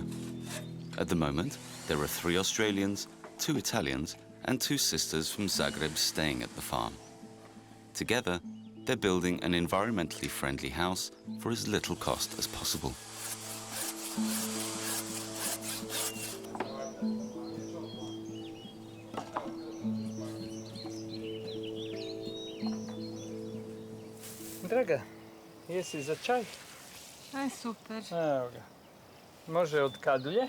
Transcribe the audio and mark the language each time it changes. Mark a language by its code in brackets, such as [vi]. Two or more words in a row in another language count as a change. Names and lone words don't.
[en] At the moment, there are 3 Australians, 2 Italians, and 2 sisters from Zagreb staying at the farm. Together, they're building an environmentally friendly house for as little cost as possible. [hr] Draga, jesi za čaj? Aj, super. Evo ga. Može od kadulje?